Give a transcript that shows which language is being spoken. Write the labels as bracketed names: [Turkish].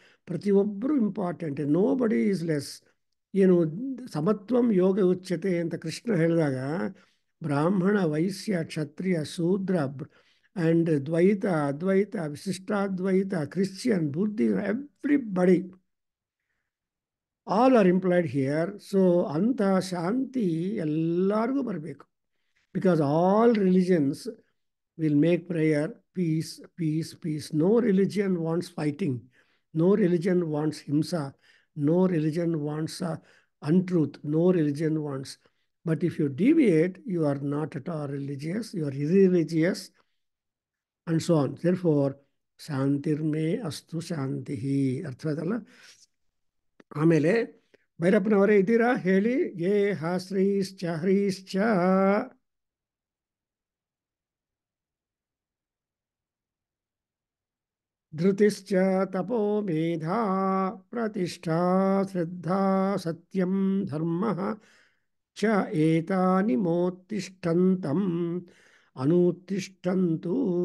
[Kannada] ಪ್ರತಿಯೊಬ್ಬರು important, [English] Nobody is less. [Kannada] ಏನು [Sanskrit] ಸಮತ್ವಂ ಯೋಗ ಉಚ್ಯತೆ [Kannada] ಅಂತ ಕೃಷ್ಣ ಹೇಳಿದಾಗ ಬ್ರಾಹ್ಮಣ, ವೈಶ್ಯ, ಕ್ಷತ್ರಿಯ, ಶೂದ್ರ and Dvaita, Advaita, Vishishtadvaita, Christian, Buddhist, [English] Everybody all are employed here. [Kannada] So ಅಂಥ ಶಾಂತಿ ಎಲ್ಲರಿಗೂ ಬರಬೇಕು. [English] Because all religions will make prayer, peace, peace, peace. No religion wants fighting. No religion wants himsa. No religion wants untruth. No religion wants. But if you deviate, you are not at all religious. You are irreligious, and so on. Therefore, [Sanskrit] ಶಾಂತಿರ್ಮೇ ಅಸ್ತು ಶಾಂತಿಹಿ. [Kannada] ಅರ್ಥವಾದಲ್ಲ? ಆಮೇಲೆ ಭೈರಪ್ಪನವರೇ ಇದ್ದೀರಾ? ಹೇಳಿ. [Sanskrit] ಯೇ ಹ ಶ್ರೀಶ್ಚ ಹರೀಶ್ಚ ಧೃತಿಶ್ಚ ತಪೋ ಮೇಧಾ ಪ್ರತಿಷ್ಠಾ ಶ್ರದ್ಧಾ ಸತ್ಯಂ ಧರ್ಮಃ ಚ ಏತಾನಿ ಮೋತ್ತಿಷ್ಠಂತಂ ಅನುತ್ತಿಷ್ಠಂತು.